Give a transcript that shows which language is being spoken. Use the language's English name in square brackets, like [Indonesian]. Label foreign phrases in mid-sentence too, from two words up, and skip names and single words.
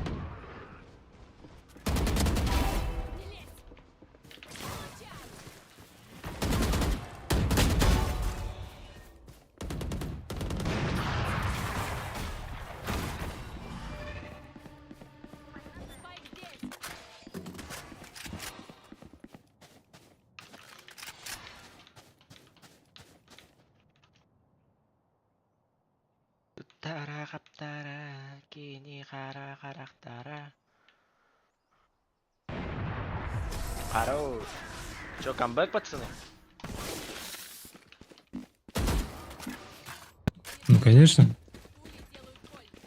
[Russian] Не лезь! Получай! Спайк здесь! Тара хаптара, кини хара характара. Хорош. Чё, камбэк, пацаны? Ну, конечно. Пули делают боль.